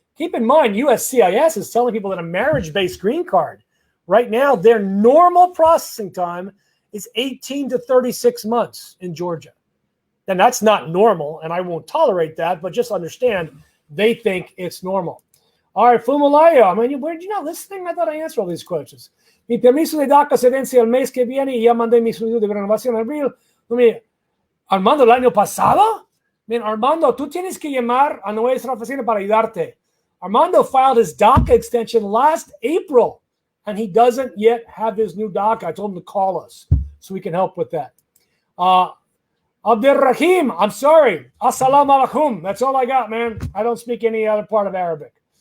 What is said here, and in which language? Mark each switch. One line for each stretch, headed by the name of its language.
English: Keep in mind, USCIS is telling people that a marriage-based green card, right now, their normal processing time is 18 to 36 months in Georgia. And that's not normal, and I won't tolerate that, but just understand they think it's normal. All right, Fumalayo, I mean, were you not listening? I thought I answered all these questions.
Spanish: Mi permiso de DACA se vence el mes que viene y ya mandé mi solicitud de renovación en abril. Armando, el año pasado? Man, Armando, tú tienes que llamar a nuestra oficina para ayudarte.
English: Armando filed his DACA extension last April, and he doesn't yet have his new DACA. I told him to call us so we can help with that. Abdelrahim, I'm sorry.
Arabic: Assalamu alaikum.
English: That's all I got, man. I don't speak any other part of Arabic.